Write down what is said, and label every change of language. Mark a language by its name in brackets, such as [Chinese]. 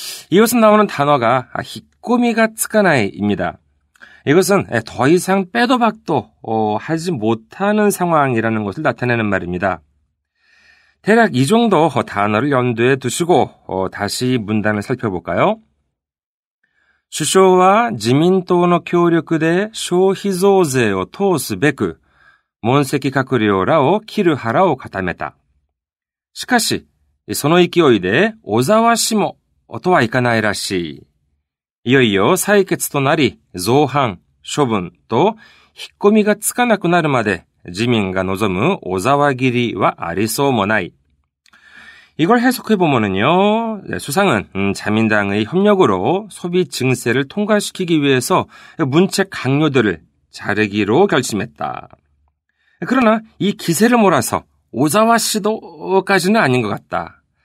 [Korean] 이것은 나오는 단어가 히꼬미가 츠카나이입니다. 이것은 더 이상 빼도 박도 하지 못하는 상황이라는 것을 나타내는 말입니다. 대략 이 정도 단어를 염두에 두시고 다시 문단을 살펴볼까요? [Japanese] 首相は自民党の協力で消費増税を通すべく、問責閣僚らを切る腹を固めた。しかし、その勢いで小沢氏もとはいかないらしい。いよいよ採決となり、造反、処分と引っ込みがつかなくなるまで自民が望む小沢切りはありそうもない。 [Korean] 이걸 해석해보면요, 수상은 자민당의 협력으로 소비 증세를 통과시키기 위해서 문책 강요들을 자르기로 결심했다. 그러나 이 기세를 몰아서 오자와 시도까지는 아닌 것 같다.